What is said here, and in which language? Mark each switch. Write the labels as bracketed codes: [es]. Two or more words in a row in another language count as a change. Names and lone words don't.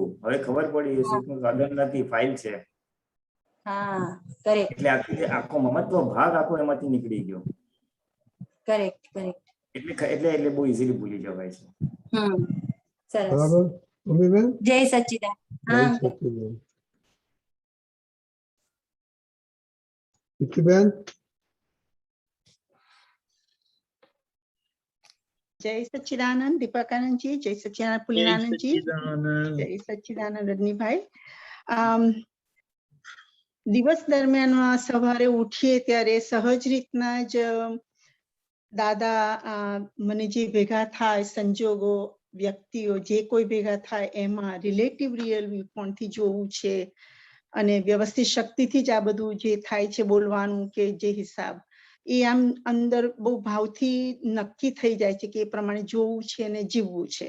[gu] હવે ખબર પડી એ સુખનું સાધન નથી, ફાઇલ છે. એટલે આખો મમત્વ ભાગ આખો એમાંથી નીકળી ગયો. કરેક્ટ. એટલે બહુ ઇઝીલી ભૂલી જવાય છે. બરાબર મમ્મીબેન? જય સચ્ચિદાનંદ. વિકીબેન? જય સચ્ચિદાનંદ દીપકાનંદ જી, જય સચ્ચિદાનંદ પુલિનાનંદ જી, જય સચ્ચિદાનંદ રજની ભાઈ. દિવસ દરમિયાન સવારે ઉઠીએ ત્યારે સહજ રીતના જ દાદા મને જે ભેગા થાય સંજોગો, વ્યક્તિઓ જે કોઈ ભેગા થાય એમાં [en] relative real view [gu] પોઈન્ટથી જોવું છે, અને વ્યવસ્થિત શક્તિથી જ આ બધું જે થાય છે બોલવાનું કે જે હિસાબ, એ આમ અંદર બહુ ભાવથી નક્કી થઈ જાય છે કે એ પ્રમાણે જોવું છે અને જીવવું છે.